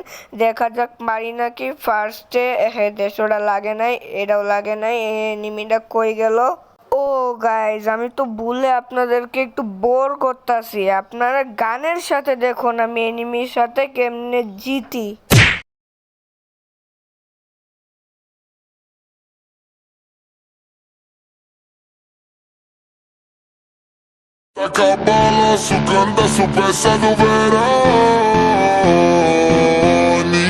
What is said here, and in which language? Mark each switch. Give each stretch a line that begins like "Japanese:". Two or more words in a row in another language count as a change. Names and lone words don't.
Bangla: দেখা যাক পারি নাকি। ফার্স্টে দেশটা লাগে নাই, এটাও লাগে নাই, এনিমিটা কই গেল? ও গাইজ, আমি তো ভুলে আপনাদেরকে একটু বোর করতেছি। আপনারা গানের সাথে দেখুন আমি এনিমির সাথে কেমনে জিতি।
Portuguese: Taca a bola, sugando a peça do verão.